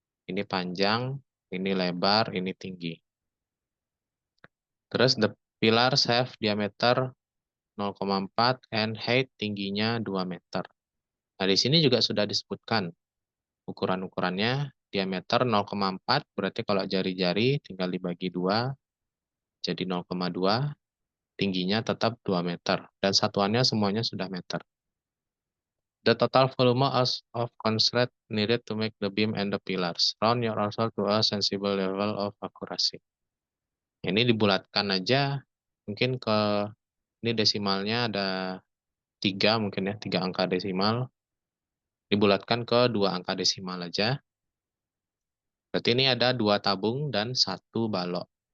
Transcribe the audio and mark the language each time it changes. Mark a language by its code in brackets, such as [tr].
[id] Ini panjang, ini lebar, ini tinggi. Terus [en] the pillars have diameter 0,4 and height [id] tingginya 2 meter. Nah, di sini juga sudah disebutkan ukuran-ukurannya. Diameter 0,4, berarti kalau jari-jari tinggal dibagi 2, jadi 0,2. Tingginya tetap 2 meter. Dan satuannya semuanya sudah meter. [en] The total volume of constraint needed to make the beam and the pillars round your answer to a sensible level of accuracy. [id] Ini dibulatkan aja, mungkin ke ini desimalnya ada 3 mungkin ya, 3 angka desimal. Dibulatkan ke 2 angka desimal aja. Berarti ini ada 2 tabung dan 1 balok.